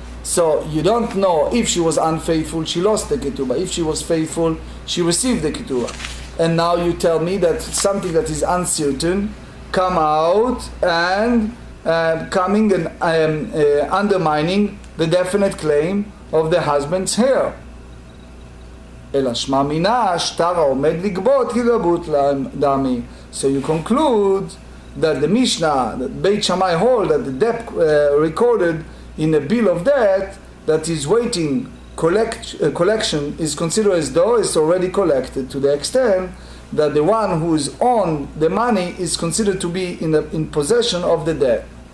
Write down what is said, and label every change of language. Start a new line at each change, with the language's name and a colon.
English: So you don't know if she was unfaithful, she lost the ketubah. If she was faithful, she received the ketubah. And now you tell me that something that is uncertain come out and coming and undermining the definite claim of the husband's hair.
Hebrew: אלא שמע מינה, שטר העומד לגבות כגבות דמי.
English: So you conclude that the Mishnah, that Beit Shammai hold, that the debt recorded in a bill of debt that is waiting collection is considered as though it's already collected, to the extent that the one who is on the money is considered to be in possession of the debt.